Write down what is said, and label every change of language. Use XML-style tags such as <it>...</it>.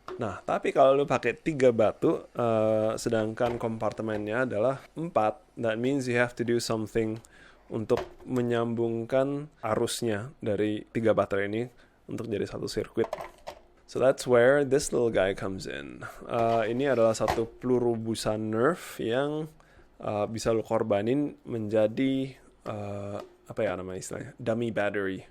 <id>Nah, tapi kalau lu pakai 3 batu, sedangkan kompartemennya adalah 4,</id> <en>that means you have to do something</en> <id>untuk menyambungkan arusnya dari 3 baterai ini untuk jadi satu sirkuit.</id> <en>So that's where this little guy comes in.</en> <id>Ini adalah satu peluru busa Nerf yang bisa lu korbanin menjadi apa ya namanya istilahnya, dummy battery.</id>